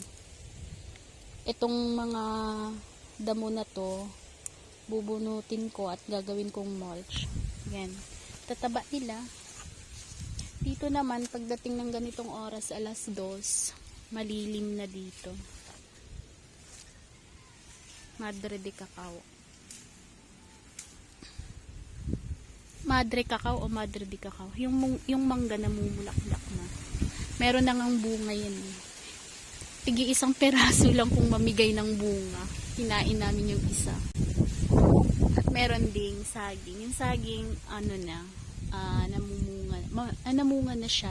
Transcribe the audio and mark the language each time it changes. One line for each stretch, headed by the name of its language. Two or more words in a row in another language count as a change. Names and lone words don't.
Filipino: Itong mga damo na to, bubunutin ko at gagawin kong mulch. Yan. Tataba nila. Dito naman, pagdating ng ganitong oras, 2:00, malilim na dito. Madre de cacao. Madre cacao o madre de cacao. Yung mangga na mumulaklak na. Meron na ngang bunga yan. Isang peraso lang kung mamigay ng bunga. Hinain namin yung isa. At meron ding saging. Yung saging, namunga na siya.